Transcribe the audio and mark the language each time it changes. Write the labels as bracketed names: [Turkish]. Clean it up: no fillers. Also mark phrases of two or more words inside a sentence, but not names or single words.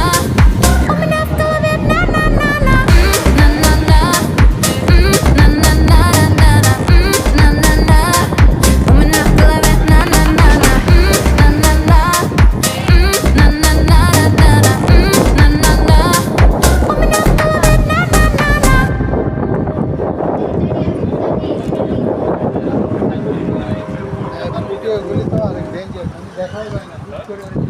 [Russian] У меня в голове на-на-на-на, на-на-на, на-на-на-на-на-на, на-на-на. У меня в голове на-на-на-на, на-на-на, на-на-на-на-на-на, на-на-на. У меня в голове на-на-на-на. [Bangla] ভিডিওগুলি তো অনেক ডেঞ্জার দেখাও যায় না শুট করে